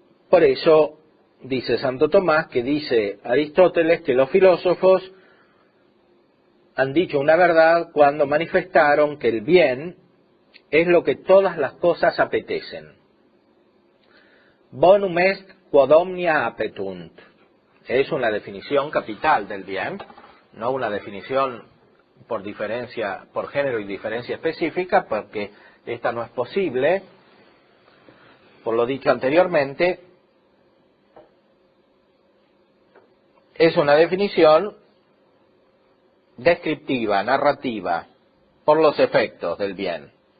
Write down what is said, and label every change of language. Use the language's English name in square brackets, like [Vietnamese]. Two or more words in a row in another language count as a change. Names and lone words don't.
[Spanish] Por eso dice Santo Tomás, que dice Aristóteles que los filósofos han dicho una verdad cuando manifestaron que el bien es lo que todas las cosas apetecen. [Latin] Bonum est quod omnia appetunt. [Spanish] Es una definición capital del bien, no una definición por diferencia, por género y diferencia específica, porque esta no es posible. Por lo dicho anteriormente, es una definición descriptiva, narrativa, por los efectos del bien.